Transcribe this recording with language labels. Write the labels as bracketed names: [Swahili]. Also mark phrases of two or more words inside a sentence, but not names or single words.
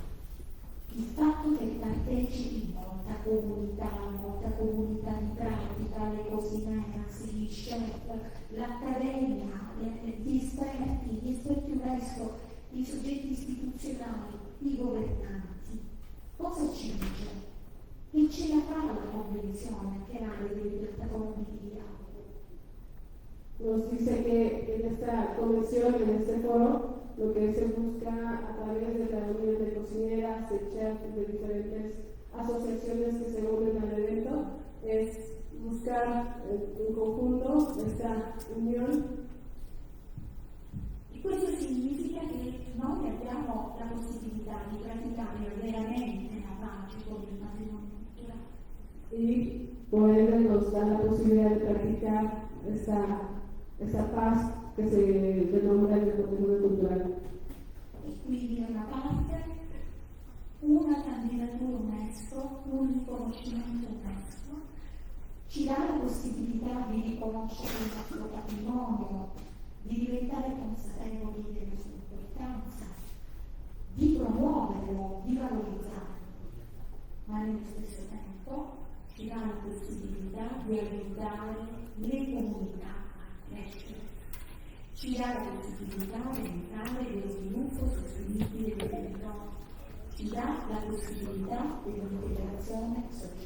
[Italian] Il fatto che partecipi molta comunità di pratica, le cosimeras, gli chef, l'accademia, gli esperti UNESCO, i soggetti istituzionali, i governanti. Cosa ci dice? Che ce la fa la convenzione che ha le piattaforme di dialogo? [Spanish] Nos dice que en esta convención, en este foro, lo que se busca a través de la unión de cocineras, de chefs, de diferentes asociaciones que se unen al evento, es buscar en conjunto esta unión. [Italian] E questo significa che noi abbiamo la possibilità di praticare veramente la pace con il patrimonio culturale. [Spanish] Y por ende nos da la posibilidad de practicar esta paz que se denomina el patrimonio cultural. [Italian] E quindi da una parte una candidatura UNESCO, un riconoscimento UNESCO, ci dà la possibilità di riconoscere il nostro patrimonio, di diventare consapevoli della sua importanza, di promuoverlo, di valorizzarlo, ma nello stesso tempo ci dà la possibilità di aiutare le comunità a crescere, ci dà la possibilità di aiutare lo sviluppo sostenibile del territorio, ci dà la possibilità dell'integrazione sociale.